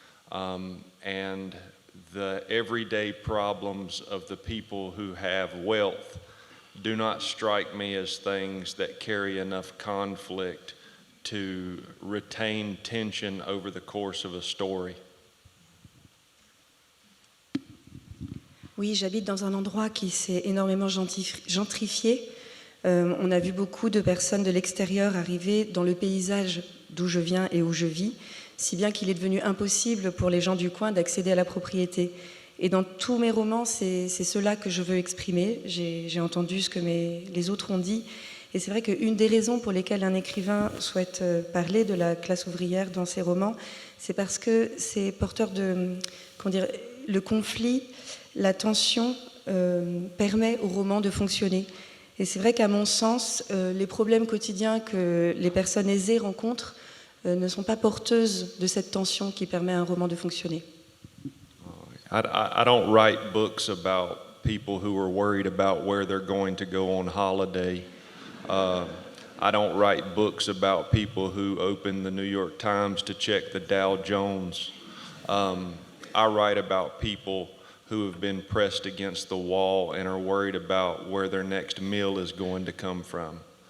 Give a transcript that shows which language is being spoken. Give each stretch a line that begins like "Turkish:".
English: And the everyday problems of the people who have wealth do not strike me as things that carry enough conflict to retain tension over the course of a story.
French: Oui, j'habite dans un endroit qui s'est énormément gentrifié. On a vu beaucoup de personnes de l'extérieur arriver dans le paysage d'où je viens et où je vis, si bien qu'il est devenu impossible pour les gens du coin d'accéder à la propriété. Et dans tous mes romans, c'est cela que je veux exprimer. J'ai entendu ce que les autres ont dit. Et c'est vrai qu'une des raisons pour lesquelles un écrivain souhaite parler de la classe ouvrière dans ses romans, c'est parce que c'est porteur de, le conflit, la tension permet au roman de fonctionner. Et c'est vrai qu'à mon sens, les problèmes quotidiens que les personnes aisées rencontrent ne sont pas porteuses de cette tension qui permet à un roman de fonctionner.
English: I don't write books about people who are worried about where they're going to go on holiday. I don't write books about people who open the New York Times to check the Dow Jones. I write about people who have been pressed against the wall and are worried about where their next meal is going to come from.